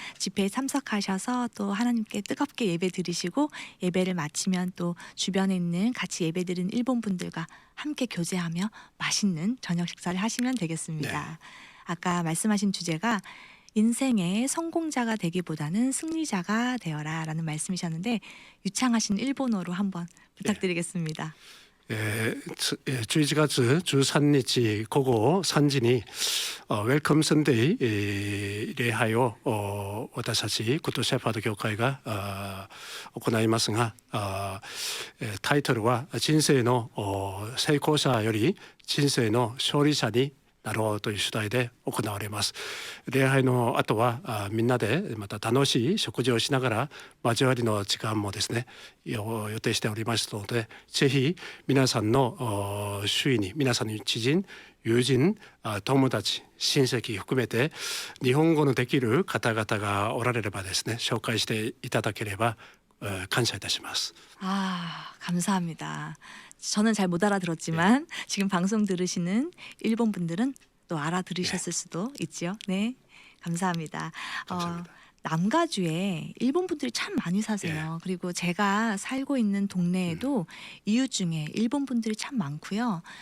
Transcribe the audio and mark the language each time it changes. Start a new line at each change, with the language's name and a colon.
Korean: 집회에 참석하셔서 또 하나님께 뜨겁게 예배 드리시고 예배를 마치면 또 주변에 있는 같이 예배 드린 일본 분들과 함께 교제하며 맛있는 저녁 식사를 하시면 되겠습니다. 아까 말씀하신 주제가 인생의 성공자가 되기보다는 승리자가 되어라라는 말씀이셨는데 유창하신 일본어로 한번 부탁드리겠습니다.
Japanese: 11月13日午後3時にウェルカムサンデー礼拝を私たちグッドシェパード教会が行いますが、タイトルは人生の成功者より人生の勝利者になろうという主題で行われます。礼拝の後はみんなでまた楽しい食事をしながら交わりの時間もですね予定しておりますので、ぜひ皆さんの周囲に皆さんの知人、友人、友達、親戚含めて日本語のできる方々がおられればですね紹介していただければ感謝いたします。
Korean: 감사합니다. 저는 잘 못 알아들었지만 지금 방송 들으시는 일본 분들은 또 알아들으셨을 수도 있죠. 네, 감사합니다. 감사합니다. 남가주에 일본 분들이 참 많이 사세요. 그리고 제가 살고 있는 동네에도 이웃 중에 일본 분들이 참 많고요.